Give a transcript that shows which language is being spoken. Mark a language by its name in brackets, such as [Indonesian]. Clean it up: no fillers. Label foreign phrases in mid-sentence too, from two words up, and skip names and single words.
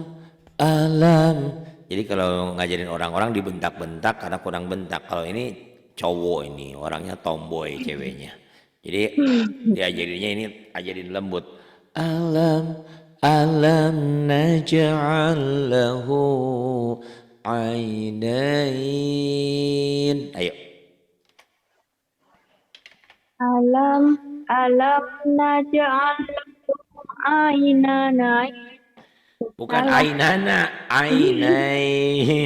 [Indonesian] Jadi kalau ngajarin orang-orang dibentak-bentak karena kurang bentak. Kalau ini cowok ini, orangnya tomboy ceweknya. Jadi diajarinnya ini ajarin lembut. [Arabic] ألم نجعل له عينين. Ayo. ألم نجعل له عينين. [Indonesian] Bukan ainana, ainain.